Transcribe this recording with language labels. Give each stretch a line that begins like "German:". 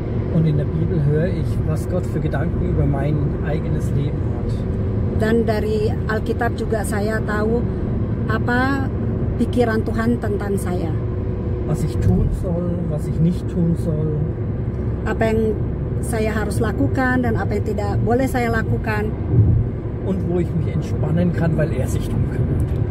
German: Und in der Bibel höre ich, was Gott für Gedanken über mein eigenes Leben hat.
Indonesian: Dan dari Alkitab juga saya tahu apa pikiran Tuhan tentang saya.
German: Was ich tun soll, was ich nicht tun soll.
Indonesian: Apa yang saya harus lakukan dan apa yang tidak boleh saya lakukan.
German: Und wo ich mich entspannen kann, weil er sich darum kümmert.